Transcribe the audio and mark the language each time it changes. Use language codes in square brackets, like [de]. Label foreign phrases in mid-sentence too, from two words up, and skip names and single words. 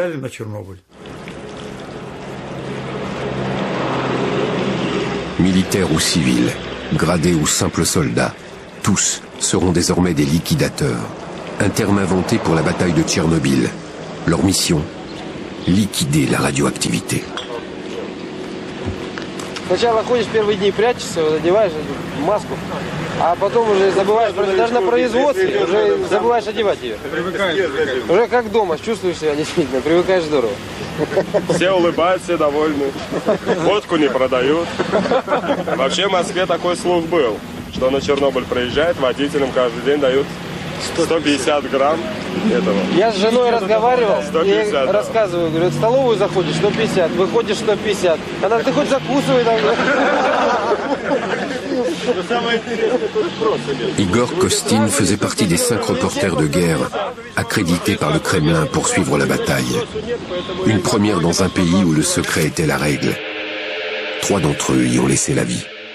[fr] Militaires ou civils, gradés ou simples soldats, tous seront désormais des liquidateurs. Un terme inventé pour la bataille de Tchernobyl. Leur mission, liquider la radioactivité. [ru] Сначала ходишь первые дни, прячешься, одеваешь маску, а потом уже забываешь, даже на производстве уже забываешь одевать ее. Уже как дома, чувствуешь себя действительно, привыкаешь здорово. Все улыбаются, все довольны. Водку не продают. Вообще в Москве такой слух был, что на Чернобыль приезжает, водителям каждый день дают 150 грамм этого. Я с женой разговаривал, и рассказываю, говорю, в столовую заходишь 150, выходишь 150. Она, ты хоть закусывай там. [fr] Igor Kostin faisait partie des 5 reporters de guerre accrédités par le Kremlin pour suivre la bataille. Une première dans un pays où le secret était la règle. 3 d'entre eux y ont laissé la vie.